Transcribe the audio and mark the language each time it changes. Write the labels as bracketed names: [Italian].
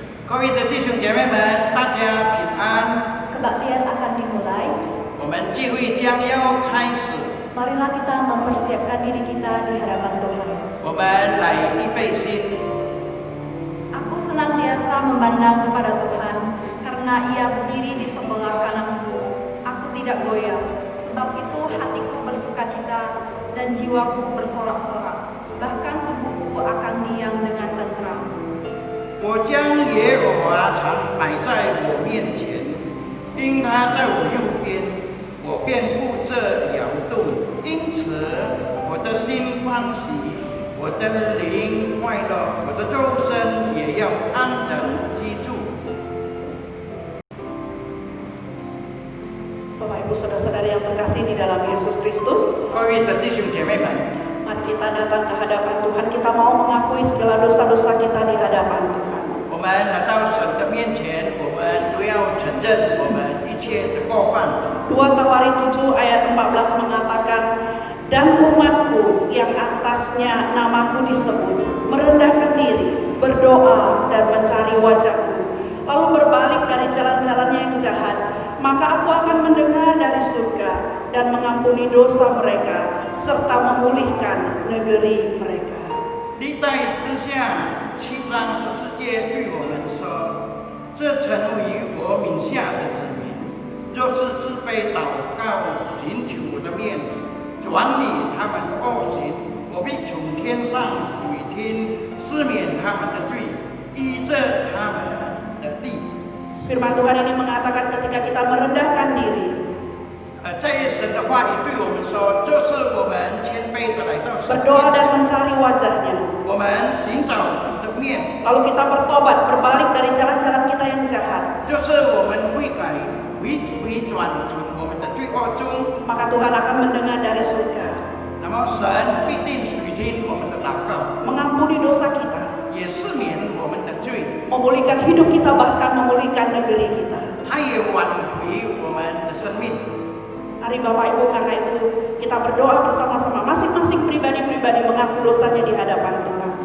[Chinese] 各位的弟兄姐妹们，大家平安。 [Indonesian] Kebaktian akan dimulai. [Chinese] 我们聚会将要开始， [Indonesian] Marilah kita mempersiapkan diri kita di hadapan Tuhan. [Chinese] 我们来预备心。 [Indonesian] Aku senantiasa memandang kepada Tuhan, karena Ia berdiri di sebelah kananku. Aku tidak goyah, sebab itu hatiku bersukacita dan jiwaku bersorak-sorak. Bahkan tubuhku akan diam dengan tentram. [Chinese] 我将耶和华常摆在我面前，因他在我右边，我便不这摇动。因此，我的心欢喜，我的灵快乐，我的周身也要安然居住。 [Indonesian] Bapak Ibu Saudara-saudari yang terkasih di dalam Yesus Kristus, [Chinese] 各位的弟兄姐妹们， [Indonesian] mari kita datang ke hadapan Tuhan. Kita mau mengakui segala dosa-dosa kita di hadapan Tuhan. [Chinese] 我们来到神的面前，我们都要承认我们一切的过犯。 [Indonesian] 2 Tawari 7 ayat 14 mengatakan, dan umatku yang atasnya namaku disebut, merendahkan diri, berdoa dan mencari wajahku, lalu berbalik dari jalan-jalannya yang jahat, maka aku akan mendengar dari surga dan mengampuni dosa mereka, serta memulihkan negeri mereka. [Chinese] 历代之下7章14节对我们说：“这成为我名下的子民，就是自卑祷告，寻求我的面，转离他们的恶行，我必从天上垂听，赦免他们的罪，医治他们的地。” [Indonesian] Firman Tuhan ini mengatakan ketika kita merendahkan diri, [Chinese] 在神的话语对我们说，就是我们谦卑的来到神 [Indonesian] berdoa [Chinese] 面 [Indonesian] dan [Chinese] 前， [Indonesian] mencari wajahnya, [Chinese] 我们寻找主的面， [Indonesian] lalu kita bertobat, berbalik dari jalan-jalan kita yang jahat, [Chinese] 就是我们悔改、回转从我们的罪恶中， [Indonesian] maka Tuhan akan mendengar dari surga, [Chinese] 那么神必定垂听我们的祷告， [Indonesian] mengampuni dosa kita, [Chinese] 也赦免我们的罪， [Indonesian] memulihkan hidup kita, bahkan memulihkan negeri kita. [Chinese] 他也挽回我们的生命。 [Indonesian] Mari Bapak Ibu, karena itu kita berdoa bersama-sama, masing-masing pribadi-pribadi mengaku dosanya di hadapan Tuhan.